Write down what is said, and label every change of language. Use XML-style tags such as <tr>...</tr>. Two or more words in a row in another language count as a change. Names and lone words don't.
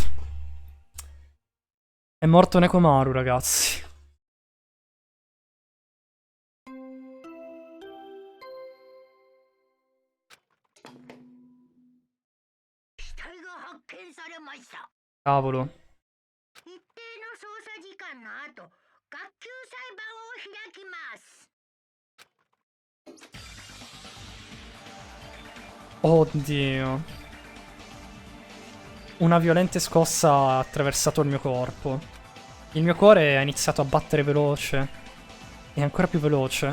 <it>È morto Nekomaru, ragazzi. Cavolo.</it> <ja>一定の捜査時間の後、学級裁判を開きます。</ja> <it>Oddio. Una violente scossa ha attraversato il mio corpo. Il mio cuore ha iniziato a battere veloce. E ancora più veloce.</it>